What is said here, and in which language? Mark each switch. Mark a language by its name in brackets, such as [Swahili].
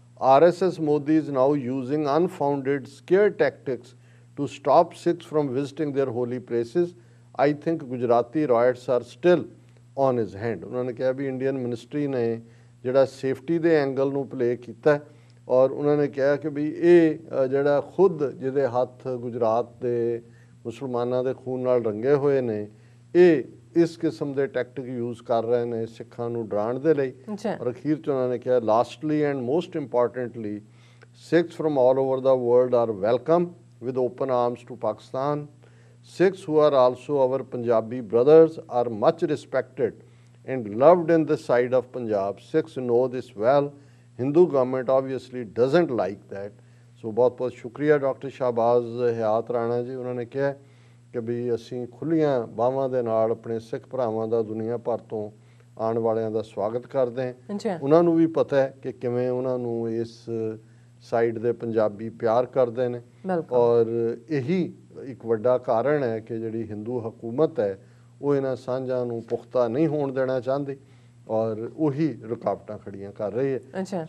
[English] RSS Modi is now using unfounded scare tactics to stop Sikhs from visiting their holy places. I think Gujarati riots are still on his hand. [Hindi] उन्होंने कहा भी Indian ministry ने [Punjabi] ਜਿਹੜਾ safety ਦੇ angle ਨੂੰ play ਕੀਤਾ, ਔਰ ਉਹਨਾਂ ਨੇ ਕਿਹਾ ਕਿ ਵੀ ਇਹ ਜਿਹੜਾ ਖੁਦ ਜਿਹਦੇ ਹੱਥ ਗੁਜਰਾਤ ਦੇ ਮੁਸਲਮਾਨਾਂ ਦੇ ਖੂਨ ਨਾਲ ਰੰਗੇ ਹੋਏ ਨੇ, ਇਹ ਇਸ ਕਿਸਮ ਦੇ ਟੈਕਟਿਕ ਯੂਜ਼ ਕਰ ਰਹੇ ਨੇ ਸਿੱਖਾਂ ਨੂੰ ਡਰਾਉਣ ਦੇ ਲਈ। ਔਰ ਅਖੀਰ 'ਚ ਉਹਨਾਂ ਨੇ ਕਿਹਾ, [English] Lastly and most importantly Sikhs from all over the world are welcome with open arms to Pakistan. Sikhs who are also our Punjabi brothers are much respected and loved in the side of Punjab. Sikhs know this well. Hindu government obviously doesn't like that. [Punjabi] So ਬਹੁਤ ਬਹੁਤ ਸ਼ੁਕਰੀਆ doctor Shahbaz ਹਯਾਤ ਰਾਣਾ ਜੀ। ਉਹਨਾਂ ਨੇ ਕਿਹਾ ਕਿ ਵੀ ਅਸੀਂ ਖੁੱਲ੍ਹੀਆਂ ਬਾਹਾਂ ਦੇ ਨਾਲ ਆਪਣੇ ਸਿੱਖ ਭਰਾਵਾਂ ਦਾ ਦੁਨੀਆ ਭਰ ਤੋਂ ਆਉਣ ਵਾਲਿਆਂ ਦਾ ਸਵਾਗਤ ਕਰਦੇ ਹਾਂ। ਉਹਨਾਂ ਨੂੰ ਵੀ ਪਤਾ ਹੈ ਕਿ ਕਿਵੇਂ ਉਹਨਾਂ ਨੂੰ ਇਸ ਸਾਈਡ ਦੇ ਪੰਜਾਬੀ ਪਿਆਰ ਕਰਦੇ ਨੇ, ਔਰ ਇਹੀ ਇੱਕ ਵੱਡਾ ਕਾਰਨ ਹੈ ਕਿ ਜਿਹੜੀ ਹਿੰਦੂ ਹਕੂਮਤ ਹੈ ਉਹ ਇਹਨਾਂ ਸਾਂਝਾਂ ਨੂੰ ਪੁਖਤਾ ਨਹੀਂ ਹੋਣ ਦੇਣਾ ਚਾਹੁੰਦੀ, ਔਰ ਉਹੀ ਰੁਕਾਵਟਾਂ ਖੜੀਆਂ ਕਰ ਰਹੀ ਹੈ।